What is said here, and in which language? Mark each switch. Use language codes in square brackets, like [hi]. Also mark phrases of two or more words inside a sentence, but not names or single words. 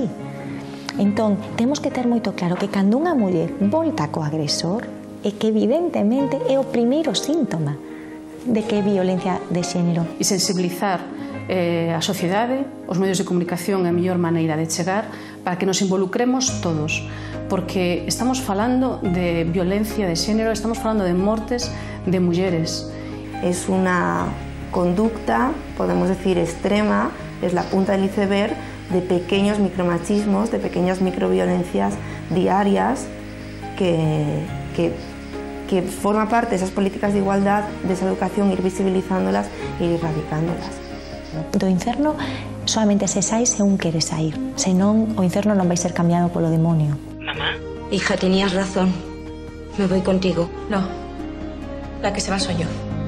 [gl] Entón, temos que ter moito claro que cando unha muller volta co agresor, é que evidentemente é o primeiro síntoma de que é violencia de xénero. E sensibilizar a sociedade, os medios de comunicación é a mellor maneira de chegar para que nos involucremos todos, porque estamos falando de violencia de xénero, estamos falando de mortes de mulleres. [es] Es una conducta, podemos decir, extrema, es la punta del iceberg de pequeños micromachismos, de pequeñas microviolencias diarias que forma parte de esas políticas de igualdad, de esa educación, ir visibilizándolas e ir erradicándolas. [gl] Do inferno solamente se sai se un quere sair, senón o inferno non vai ser cambiado polo demonio. [es] Mamá, hija, tenías razón. Me voy contigo. No, la que se va soy yo.